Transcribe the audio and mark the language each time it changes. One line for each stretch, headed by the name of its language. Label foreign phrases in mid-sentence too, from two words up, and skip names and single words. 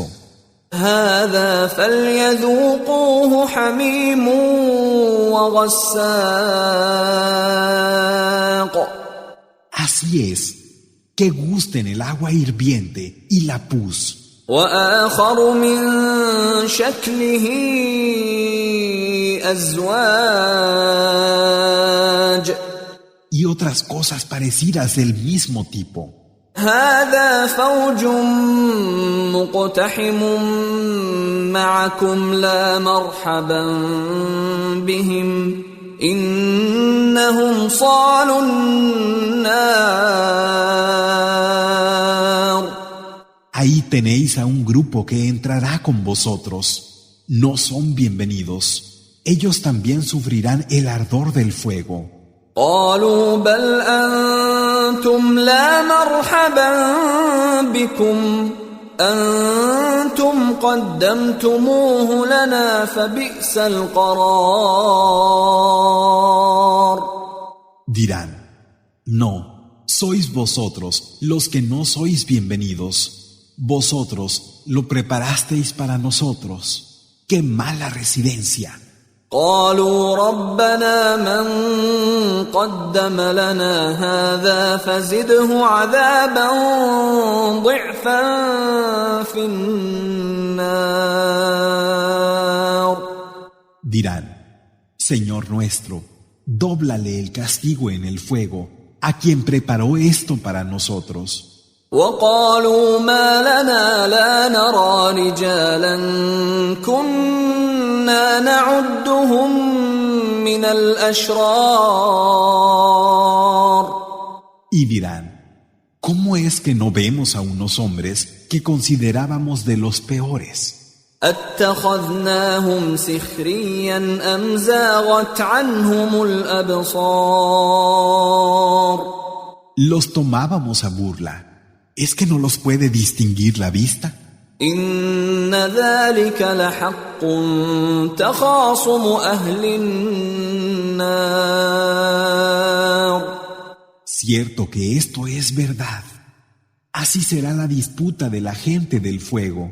Arabic: هذا فليذوقوه حميم وغساق.
Spanish: Así es, que gusten el agua hirviente y la pus.
Arabic: وآخر من شكله أزواج.
Spanish: Y otras cosas parecidas del mismo tipo.
Arabic: هذا فوج مقتحم معكم لا مرحبا بهم إنهم صالوا النار.
Spanish: Ahí tenéis a un grupo que entrará con vosotros. No son bienvenidos. Ellos también sufrirán el ardor del fuego.
Arabic: قالوا بل أنتم لا مرحبا بكم أنتم قدمتموه لنا فبئس القرار.
Spanish: Dirán, no, sois vosotros los que no sois bienvenidos. Vosotros lo preparasteis para nosotros. ¡Qué mala residencia!
Arabic: قالوا ربنا من قدم لنا هذا فزده عذابا ضعفا في النار.
Spanish: Dirán, Señor nuestro, dóblale el castigo en el fuego a quien preparó esto para nosotros.
Arabic: وقالوا ما لنا لا نرى رجالا كنا نعدهم من الأشرار.
Spanish: Y dirán, ¿cómo es que no vemos a unos hombres que considerábamos de los peores?
Arabic: أتخذناهم سخريا أم زاغت عنهم الأبصار.
Spanish: Los tomábamos a burla. ¿Es que no los puede distinguir la vista?
Arabic: إن ذلك لحق تخاصم أهل النار.
Spanish: Cierto que esto es verdad. Así será la disputa de la gente del fuego.